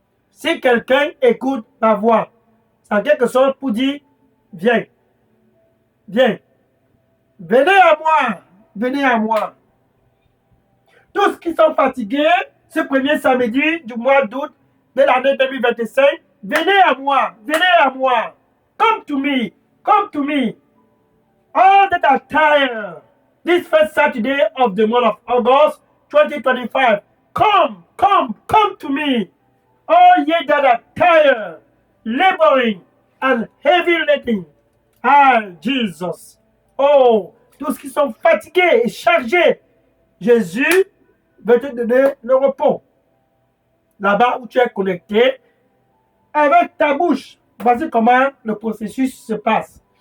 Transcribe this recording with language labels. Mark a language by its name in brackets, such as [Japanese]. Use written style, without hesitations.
[French] Si quelqu'un écoute ma voix, c'est en quelque sorte pour dire, viens, viens, venez à moi, venez à moi. Tous qui sont fatigués, ce premier samedi du mois d'août de l'année 2025, venez à moi, venez à moi. [English] Come to me, come to me. All that are tired, this first Saturday of the month of August 2025, come, come, come to me. All ye that are tired, laboring, and heavy laden. Ah, Jesus. [French] Oh, tous qui sont fatigués et chargés, Jésus veut te donner le repos. Là-bas où tu es connecté, avec ta bouche, Voici comment le processus se passe.